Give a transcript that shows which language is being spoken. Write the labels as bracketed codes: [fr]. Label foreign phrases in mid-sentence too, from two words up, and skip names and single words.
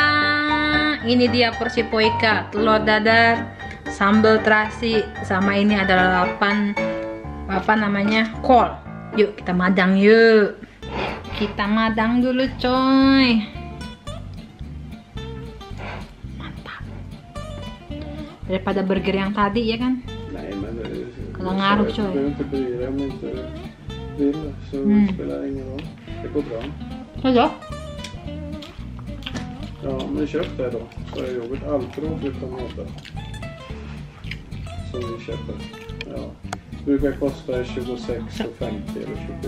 [id] Ini dia porsi Poika, telur dadar, sambal terasi, sama ini adalah kol. Yuk kita madang yuk. Kita madang dulu coy. Mantap. Daripada burger yang tadi ya kan? Kalau ngaruh coy. [sv] Hallå? Ja, men köp det då. Så är yoghurt alltid utan tomater. Som vi köper. Ja. Brukar kosta 26,50 eller 27.